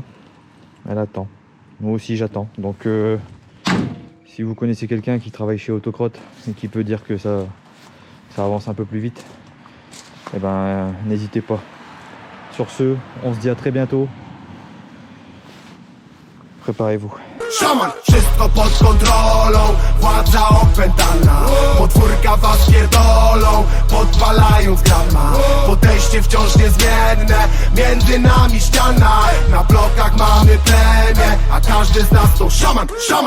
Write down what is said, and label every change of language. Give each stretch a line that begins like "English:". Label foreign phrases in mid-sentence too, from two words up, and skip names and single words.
French: Elle attend. Moi aussi j'attends. Donc si vous connaissez quelqu'un qui travaille chez Autocrotte et qui peut dire que ça avance un peu plus vite, eh ben n'hésitez pas. Sur ce, on se dit à très bientôt. Préparez-vous.
Polish: Szaman, wszystko pod kontrolą, władza opętana. Podwórka was pierdolą, podpalając grama. Podejście wciąż niezmienne, między nami ściana. Na blokach mamy plemię, a każdy z nas to szaman, szaman.